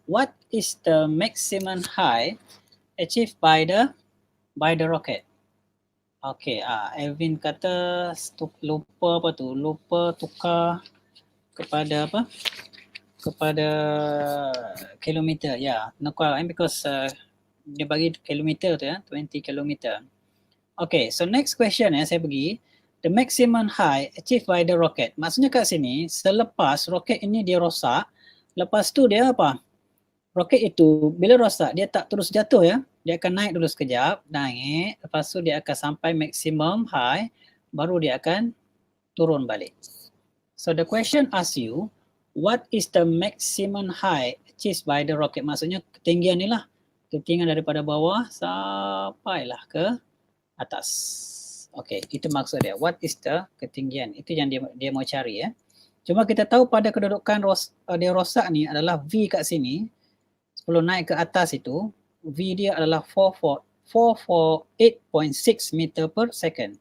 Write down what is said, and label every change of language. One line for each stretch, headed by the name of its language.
English: What is the maximum height achieved by the rocket?
Malay: Okay, Alvin kata lupa tukar kepada kepada kilometer. Tukar because dia bagi kilometer tu 20 kilometer.
English: Okay, so next question
Malay: saya pergi.
English: The maximum height achieved by the rocket.
Malay: Maksudnya kat sini, selepas roket ini dia rosak, lepas tu dia apa? Roket itu bila rosak, dia tak terus jatuh Dia akan naik dulu sekejap, lepas tu dia akan sampai maximum high, baru dia akan turun balik.
English: So the question asks you, what is the maximum height achieved by the rocket?
Malay: Maksudnya ketinggian ni lah. Ketinggian daripada bawah sampailah ke atas. Okay, itu maksud dia.
English: What is the
Malay: ketinggian? Itu yang dia mau cari Cuma kita tahu pada kedudukan dia rosak ni adalah V kat sini. Sebelum naik ke atas itu, V dia adalah 448.6 meter per second.